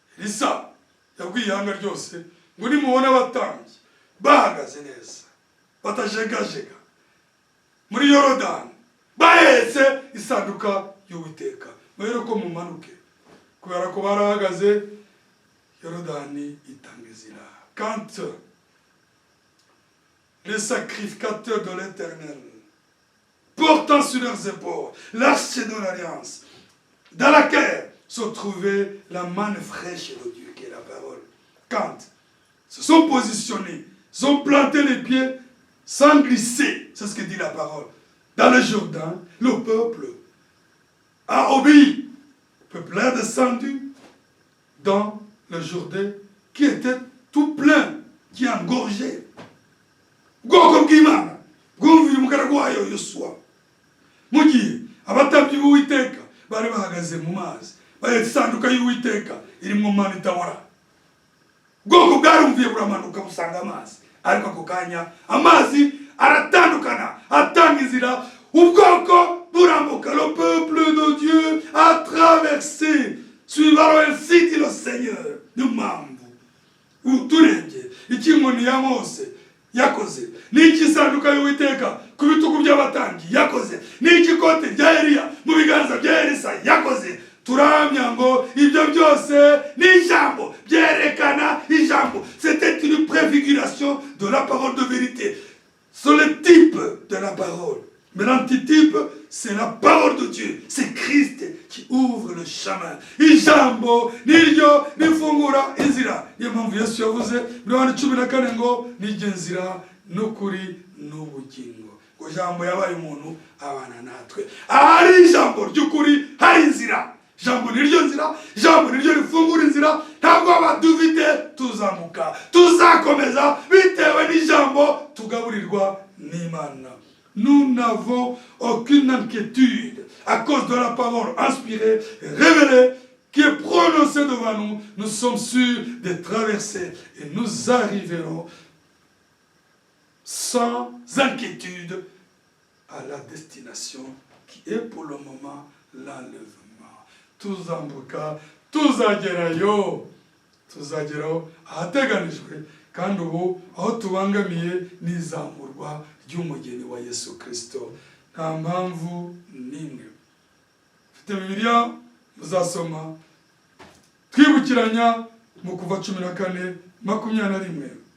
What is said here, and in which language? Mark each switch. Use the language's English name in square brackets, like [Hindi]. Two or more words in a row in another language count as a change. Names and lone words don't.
[Kinyarwanda] Elisa yabwiye ihanga ryose ngo nimubona abatambyi bahagaze neza batajegajega muri Yorodani bahetse isanduka y'Uwiteka mwere ko mumanuke kubera ko barahagaze Yorodani itanga inzira. [French] Quand les sacrificateurs de l'Éternel portant sur leurs épaules l'arche de l'alliance dans laquelle se trouvait la manne fraîche de Dieu qui est la parole, quand se sont positionnés, se sont plantés les pieds sans glisser, c'est ce que dit la parole, dans le Jourdain, le peuple a obéi. Le peuple est descendu dans le Jourdain qui était tout plein, qui engorgeait. [Kinyarwanda] Ubwoko bw'Imana bwumviye umugaragu wayo Yosuwa mu gihe abatambyi b'Uwiteka bari bahagaze mu mazi bahetse isanduka y'Uwiteka irimo mana itabora. Ubwoko bwarumviye buramanuka busanga amazi, ariko ako kanya amazi aratandukana atanga inzira, ubwoko burambuka. [French] Le peuple de Dieu a traversé suivant ainsi dit le Seigneur. [Kinyarwanda] Niyo mpamvu uturebye iki inkoni ya Mose yakoze, n'iki isanduka y'Uwiteka ku bitugu by'abatambyi yakoze, n'iki ikote rya Eliya mu biganza bya Elisa yakoze, turahamya ngo ibyo byose ni ijambo byerekana ijambo. [French] C'était une préfiguration de la parole de vérité. C'est le type de la parole. Mais l'antitype, c'est la parole de Dieu. C'est Christ qui ouvre le chemin. [Kinyarwanda] Ijambo niryo nifungura inzira. Niyo mpamvu Yesu yavuze muri Yohana 14 ngo niryo nzira n'ukuri n'ubugingo. Ngo jambo yabaye umuntu abana natwe. Ahari ijambo ry'ukuri hari inzira. Jambo niryo nzira, jambo niryo rifungura inzira. Ntabwo abaduvite tuzamuka, tuzakomeza bitewe n'ijambo tugaburirwa n'Imana. [French] Nous n'avons aucune inquiétude à cause de la parole inspirée, révélée, qui est prononcée devant nous. Nous sommes sûrs de traverser et nous arriverons sans inquiétude à la destination qui est pour le moment l'enlèvement. [Kinyarwanda] Tuzambuka, tuzagerayo, tuzageraho ahateganijwe, kandi ubu aho tubangamiye n'izamurwa ry'umugeni wa Yesu Kristo. Nta mpamvu n'imwe. Mfite Bibiliya muzasoma twibukiranya mu Kuva 14:21.